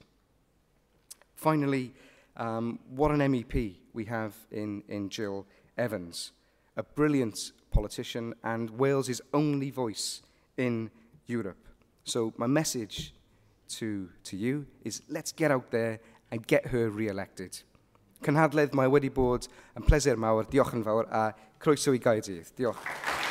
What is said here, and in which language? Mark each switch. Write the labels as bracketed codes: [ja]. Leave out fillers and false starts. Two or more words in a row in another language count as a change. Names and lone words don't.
[en] Finally, what an MEP we have in Jill Evans, a brilliant politician and Wales's only voice in Europe. So my message to you is let's get out there and get her re-elected. [cy] Gynhadledd, mae wedi bod yn pleser mawr. Diolch yn fawr a croeso i Caerdydd. Diolch.